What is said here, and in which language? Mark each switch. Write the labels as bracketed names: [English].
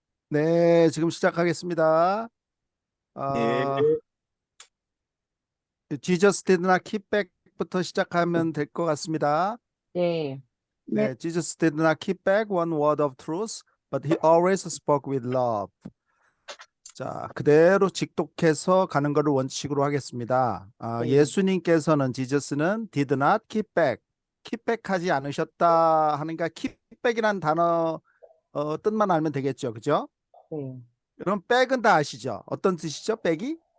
[Korean] 네, 지금 시작하겠습니다. 네, 어, [English] Jesus did not keep back [Korean] 부터 시작하면 될 것 같습니다. 네, 네, [English] 네, Jesus did not keep back one word of truth, but he always spoke with love. [Korean] 자, 그대로 직독해서 가는 것을 원칙으로 하겠습니다. 네. 예수님께서는 지저스는 [English] did not keep back, [Korean] keep back 하지 않으셨다 하니까 keep back이라는 단어 뜻만 알면 되겠죠, 그죠? 네. 그럼 back은 다 아시죠? 어떤 뜻이죠, back이?